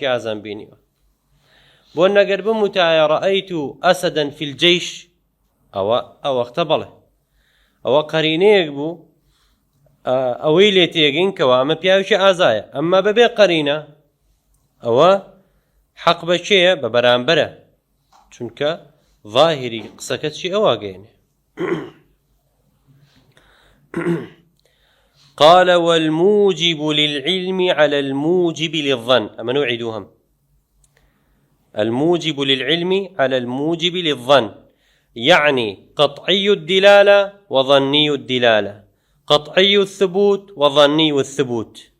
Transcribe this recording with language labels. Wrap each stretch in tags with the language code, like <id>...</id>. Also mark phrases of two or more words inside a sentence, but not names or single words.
<ckb>ئازان بینیوە بۆ نەگەر بموتایە</ckb> <ar>ڕەئەیت ئەسەدەن فی الجەیش</ar> <ckb>ئەو وەختە بەڵێ ئەوە قەرینەیەک بوو ئەوەی لێ تێگەین کەوا ئەمە پیاوێکی ئازایە ئەمما بەبێ قەرینە ئەوە حەق بە کێیە بە بەرامبەرە چونکە ظاهری قسەکە چی ئەوە گەێنێ</ckb> <ar>قال والموجب للعلم على الموجب للظن أما نعيدهم الموجب للعلم على الموجب للظن يعني قطعي الدلالة وظني الدلالة قطعي الثبوت وظني الثبوت</ar>